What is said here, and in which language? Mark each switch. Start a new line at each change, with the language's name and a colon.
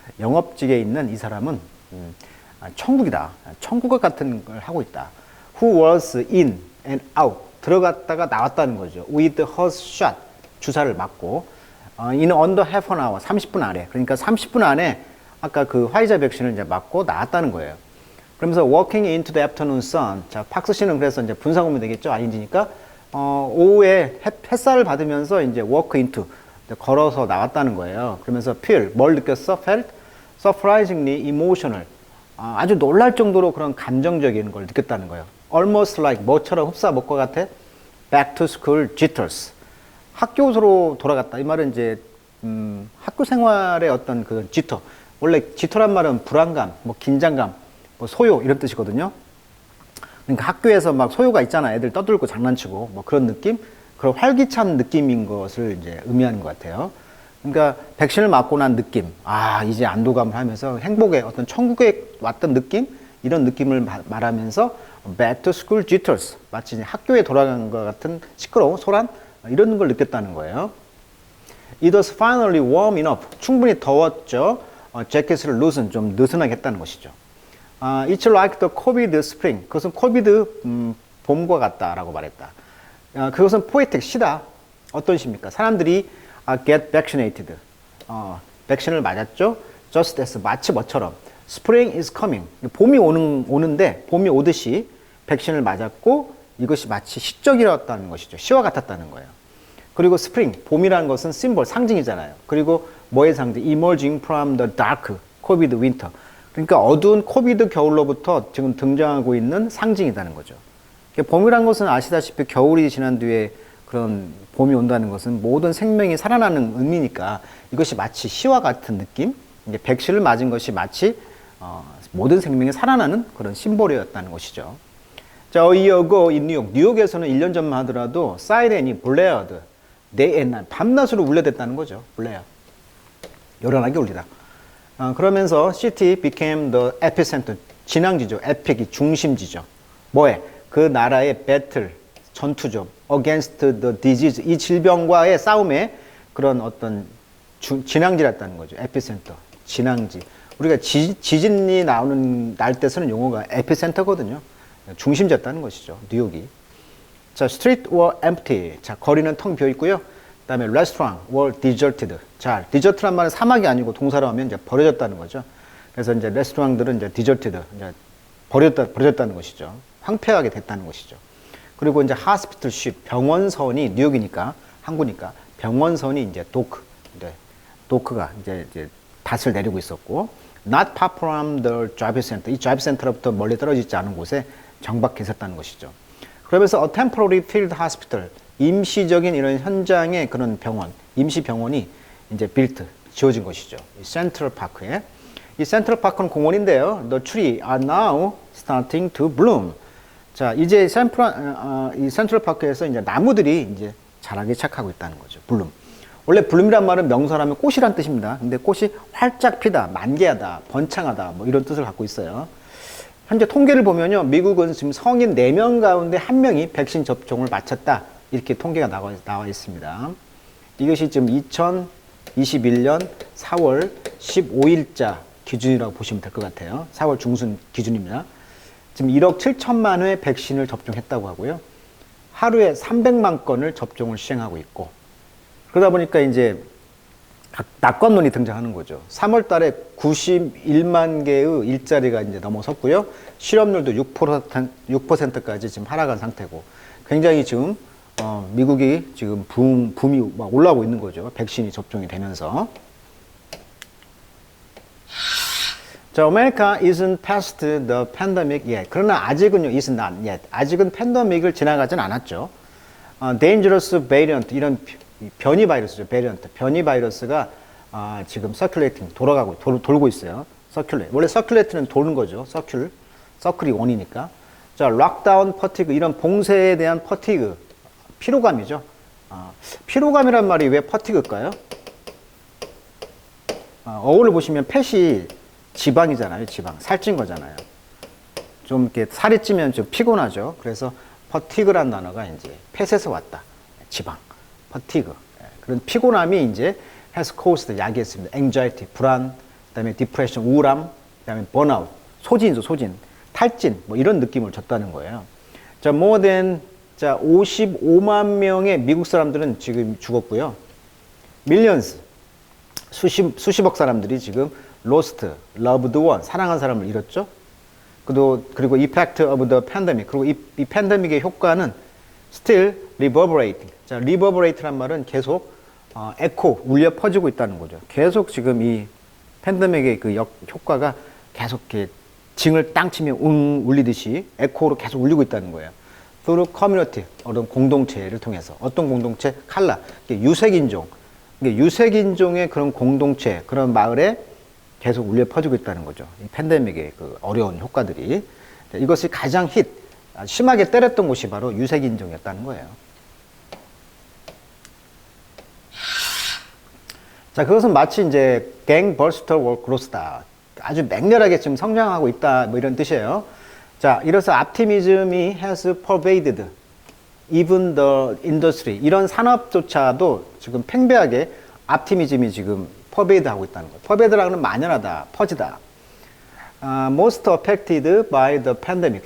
Korean: 영업직에 있는 이 사람은 천국이다. 천국과 같은 걸 하고 있다.
English: Who was in and out.
Korean: 들어갔다가 나왔다는 거죠.
English: With her shot.
Korean: 주사를 맞고.
English: in under half an hour.
Korean: 30분 안에. 그러니까 30분 안에 아까 그 화이자 백신을 이제 맞고 나왔다는 거예요. 그러면서
English: walking into the afternoon sun.
Korean: 자, 박스 씨는 그래서 이제 분사구문이 되겠죠. 아닌지니까. 오후에 햇살을 받으면서 이제
English: walk into.
Korean: 걸어서 나왔다는 거예요. 그러면서 feel. 뭘 느꼈어? felt.
English: surprisingly emotional.
Korean: 아주 놀랄 정도로 그런 감정적인 걸 느꼈다는 거예요.
English: almost like
Korean: 뭐처럼 흡사 뭐과 같아?
English: back to school jitters.
Korean: 학교로 돌아갔다. 이 말은 이제 학교 생활의 어떤 그 jitter. 원래 jitter란 말은 불안감, 뭐 긴장감, 뭐 소요 이런 뜻이거든요. 그러니까 학교에서 막 소요가 있잖아. 애들 떠들고 장난치고 뭐 그런 느낌, 그런 활기찬 느낌인 것을 이제 의미하는 것 같아요. 그러니까 백신을 맞고 난 느낌, 이제 안도감을 하면서 행복의 어떤 천국에 왔던 느낌, 이런 느낌을 말하면서
English: back to school jitters,
Korean: 마치 학교에 돌아간 것 같은 시끄러운 소란, 이런 걸 느꼈다는 거예요.
English: It was finally warm enough,
Korean: 충분히 더웠죠. 재킷을 loosen, 좀 느슨하게 했다는 것이죠.
English: It's like the COVID spring,
Korean: 그것은 코비드 봄과 같다라고 말했다. 그것은 poetic, 시다. 어떤 시입니까? 사람들이
English: get vaccinated.
Korean: 백신을 맞았죠.
English: Just as,
Korean: 마치 뭐처럼.
English: Spring is coming.
Korean: 봄이 오는데, 봄이 오듯이 백신을 맞았고, 이것이 마치 시적이었다는 것이죠. 시와 같았다는 거예요. 그리고 spring, 봄이라는 것은 심볼, 상징이잖아요. 그리고 뭐의 상징?
English: Emerging from the dark, COVID winter.
Korean: 그러니까 어두운 코비드 겨울로부터 지금 등장하고 있는 상징이라는 거죠. 봄이라는 것은 아시다시피 겨울이 지난 뒤에 그런 봄이 온다는 것은 모든 생명이 살아나는 의미니까 이것이 마치 시와 같은 느낌, 이제 백신을 맞은 것이 마치 모든 생명이 살아나는 그런 심볼이었다는 것이죠. 자,
English: a year ago in
Korean: 뉴욕에서는 1년 전만 하더라도 사이렌이 블레어드,
English: day and night,
Korean: 밤낮으로 울려댔다는 거죠. 블레어, 요란하게 울리다. 그러면서
English: city became the epicenter,
Korean: 진앙지죠. 에픽이 중심지죠. 뭐에? 그 나라의 배틀, 전투죠.
English: against the disease,
Korean: 이 질병과의 싸움에 그런 어떤 진앙지였다는 거죠. 에피센터, 진앙지. 우리가 지진이 날 때 쓰는 용어가 에피센터거든요. 중심지였다는 것이죠. 뉴욕이. 자,
English: street were empty.
Korean: 자, 거리는 텅 비어 있고요. 그다음에
English: restaurant were deserted.
Korean: 자, desert란 말은 사막이 아니고 동사로 하면 이제 버려졌다는 거죠. 그래서 이제 레스토랑들은 이제 deserted, 이제 버려졌다는 것이죠. 황폐하게 됐다는 것이죠. 그리고 이제 hospital ship, 병원선이 뉴욕이니까 항구니까 병원선이 이제 도크가 이제 닷을 내리고 있었고,
English: not far from the drive center,
Korean: 이 drive center로부터 멀리 떨어져 있지 않은 곳에 정박해 있었다는 것이죠. 그러면서
English: a temporary field hospital,
Korean: 임시적인 이런 현장의 그런 병원, 임시 병원이 이제 지어진 것이죠. 이 센트럴 파크에. 이 센트럴 파크는 공원인데요.
English: The trees are now starting to bloom.
Korean: 자, 이제 이 센트럴 파크에서 이제 나무들이 이제 자라기 시작하고 있다는 거죠. 블룸. 원래 블룸이란 말은 명사라면 꽃이란 뜻입니다. 근데 꽃이 활짝 피다, 만개하다, 번창하다, 뭐 이런 뜻을 갖고 있어요. 현재 통계를 보면요. 미국은 지금 성인 4명 가운데 1명이 백신 접종을 마쳤다. 이렇게 통계가 나와 있습니다. 이것이 지금 2021년 4월 15일자 기준이라고 보시면 될 것 같아요. 4월 중순 기준입니다. 지금 1억 7천만 회 백신을 접종했다고 하고요. 하루에 300만 건을 접종을 시행하고 있고, 그러다 보니까 이제 낙관론이 등장하는 거죠. 3월 달에 91만 개의 일자리가 이제 넘어섰고요. 실업률도 6%까지 지금 하락한 상태고, 굉장히 지금 미국이 지금 붐이 막 올라오고 있는 거죠. 백신이 접종이 되면서. 자,
English: America isn't past the pandemic yet.
Korean: 그러나 아직은요,
English: is not yet.
Korean: 아직은 팬데믹을 지나가진 않았죠.
English: Dangerous variant,
Korean: 이런 변이 바이러스죠.
English: variant.
Korean: 변이 바이러스가 지금
English: circulating,
Korean: 돌고 있어요. circulate. 원래 circulate는 도는 거죠. circle이 원이니까. 자,
English: lockdown fatigue,
Korean: 이런 봉쇄에 대한 fatigue, 피로감이죠. 피로감이란 말이 왜 fatigue일까요? 어울을 보시면 팻이 지방이잖아요. 지방. 살찐 거잖아요. 좀 이렇게 살이 찌면 좀 피곤하죠. 그래서 퍼티그란 단어가 이제 팻에서 왔다. 지방. 퍼티그. 그런 피곤함이 이제
English: has caused
Korean: 야기했습니다. anxiety, 불안, 그다음에 depression, 우울함, 그다음에 burnout, 소진이죠, 소진. 탈진, 뭐 이런 느낌을 줬다는 거예요. 자,
English: more than
Korean: 55만 명의 미국 사람들은 지금 죽었고요. millions, 수십억 사람들이 지금
English: lost, loved one,
Korean: 사랑한 사람을 잃었죠. 그리고
English: effect of the pandemic,
Korean: 그리고 이 팬데믹의 효과는
English: still reverberating.
Korean: 자, reverberate란 말은 계속 에코, 울려 퍼지고 있다는 거죠. 계속 지금 이 팬데믹의 그 효과가 계속 이렇게 징을 땅 치면 울리듯이 에코로 계속 울리고 있다는 거예요.
English: through community,
Korean: 어떤 공동체를 통해서. 어떤 공동체? 칼라, 유색인종. 유색인종의 그런 공동체, 그런 마을에 계속 울려 퍼지고 있다는 거죠. 이 팬데믹의 그 어려운 효과들이. 이것이 가장 심하게 때렸던 곳이 바로 유색인종이었다는 거예요. 자, 그것은 마치 이제
English: gangbuster growth
Korean: 다. 아주 맹렬하게 지금 성장하고 있다. 뭐 이런 뜻이에요. 자, 이래서 optimism이
English: has pervaded even the industry.
Korean: 이런 산업조차도 지금 팽배하게 optimism이 지금 pervade 하고 있다는 거예요. pervade라는 건 만연하다, 퍼지다.
English: most affected by the pandemic.